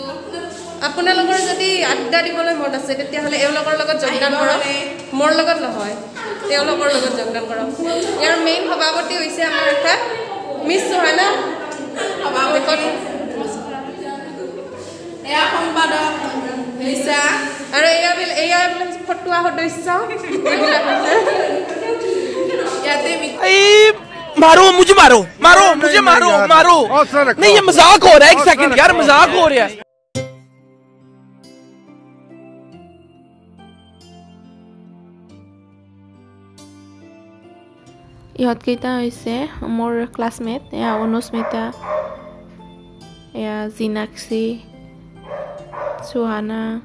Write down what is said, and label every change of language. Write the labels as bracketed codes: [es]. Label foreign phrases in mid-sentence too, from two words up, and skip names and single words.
[as] আপোনালোকৰ যদি আড্ডা দিবলৈ মন আছে তেতিয়াহ'লে এওঁলোকৰ লগত যোগদান কৰক মোৰ লগত নহয় তেওঁলোকৰ লগত যোগদান কৰক ইয়াৰ মেইন সভাপতি হৈছে আমাৰ এঠাত মিছ চোহানা সভাপতি এয়া সম্পাদক লিচা আৰু এয়া ফটোৱা সদস্য ইয়াতে [hi] मारो मुझे मारो नहीं ये मजाक हो रहा है एक सेकंड यार मजाक हो रहा है [as] ইহঁতকেইটা হৈছে মোৰ ক্লাছমেট এয়া অনুস্মিতা এয়া জিনাক্ষী চোহানা